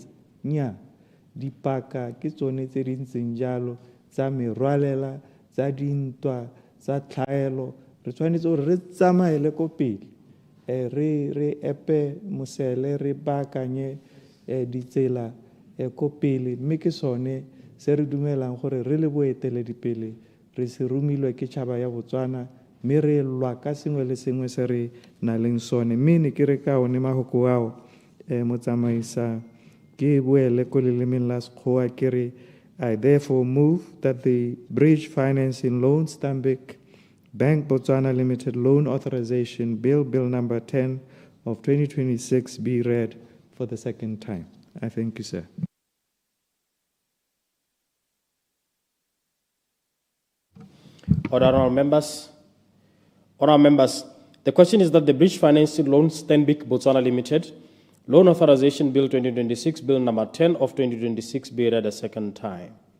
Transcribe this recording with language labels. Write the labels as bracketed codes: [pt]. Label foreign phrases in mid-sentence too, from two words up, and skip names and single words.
[tn] nya dipaka ke tsone tse di ntseng jalo tsa merwalela tsa dintwa tsa tlhaelo re tshwanetse gore re tsamaele ko pele re epe mosele re baakanye ditsela ko pele mme ke sone se re dumelang gore re le boeteledipele re se romilwe ke tšhaba ya Botswana mme re lwa ka sengwe le sengwe se re na leng sone. Mme ne ke re ka one mahoko ao motsamaisa ke boele ko lelemeng la Sekgowa ke re [en] I therefore move that the Bridge Financing Loan Stanbic Bank Botswana Limited Loan Authorization Bill number 10 of 2026 be read for the second time. I thank you, sir. Honourable members, the question is that the Bridge Financing Loan Stanbic Botswana Limited Loan Authorization Bill 2026, Bill number 10 of 2026 be read a second time.